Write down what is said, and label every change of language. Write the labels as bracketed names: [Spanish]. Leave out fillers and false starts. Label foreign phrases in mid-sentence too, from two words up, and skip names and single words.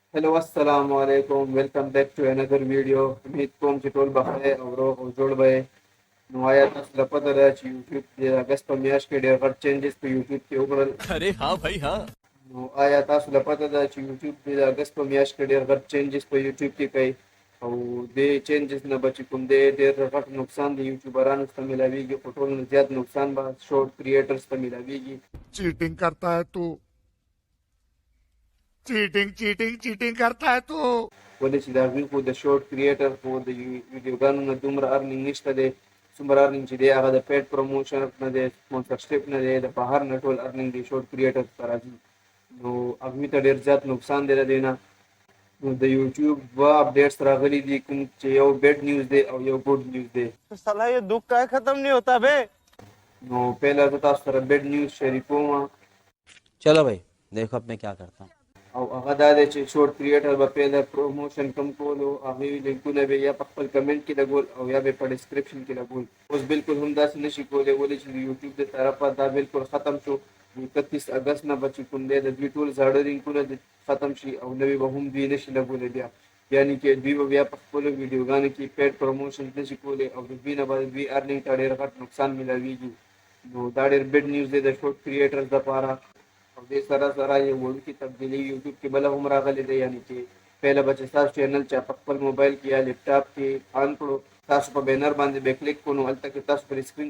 [Pashto] हेलो [Arabic] السلام علیکم [English] welcome back to another video [Pashto] امید کوم چې ټول بخیر او روغ او جوړ به نو آیا تاسو لپاره دا چې یوټیوب د اگست په میاشت کې ډېر غټ چینجز په یوټیوب کې وکړل [Hindi] अरे हाँ भाई हाँ। [Pashto] نو آیا تاسو لپاره دا چې یوټیوب د اگست په میاشت کې ډېر غټ چینجز په یوټیوب کې کوي او د چینجز نه بچ کوم دی ډېر غټ نقصان د یوټیوبرانو ته ملاويږي په ټول نه زیات نقصان به [English] short creators [Pashto] ته ملاويږي [Hindi] चीटिंग करता है तू चीटिंग चीटिंग चीटिंग करता है तू [Pashto] ولې چې د هغوی خو د [English] short creator [Pashto] خو د ویډیوګانو نه دومره ارنینګ نشته دی څومره ارنینګ چې دی هغه د [English] paid promotion [Pashto] نه دی سپانسرشپ نه دی د بهر نه ټول ارنینګ دی [English] short creator [Pashto] ته راځي نو هغوی ته ډېر زیات نقصان دی د دې نه نو د یوټیوب دوه اپډیټس راغلي دي کوم چې یو [English] bad news [Pashto] دی او یو [English] good news [Pashto] دی [Hindi] साला ये दुख का खत्म नहीं होता बे। [Pashto] نو پهله زه تاسو سره [English] bad news [Pashto] شریکوم [Hindi] चलो भाई देखो अब मैं क्या करता हूँ। [Pashto] او هغه دا دی چې [English] short creator [Pashto] به پهله پروموشن کم کولو هغې لینکونه به یا په خپل کمنټ کې لګول او یا به په ډسکرپشن کې لګول اوس بالکل هم داسې نشي کولی ولې چې د یوټیوب د طرفه دا بالکل ختم شو 31 اګست نه به چې کوم دی د دوی ټول زاړه لینکونه ختم شي او نوي به هم دوی نشي لګولی بیا یعنې چې دوی به بیا په خپلو ویډیوګانو کې [English] paid promotion [Pashto] نشي کولی او د دوی نه به د دوی ارنینګ ته ډېر غټ نقصان میلاویږي نو دا ډېر [English] bad news [Pashto] دی د [English] short creators [Pashto] لپاره او دې سره سره یو وړوکې تبدیلي یوټیوب کې بله هم راغلې ده یعنې چې پهله به چې ستاسو چینل چا په خپل موبایل کې یا لیپټاپ کې آن کړو تاسو په بینر باندې به کلیک کړو نو هلته کې تاسو پر سکرین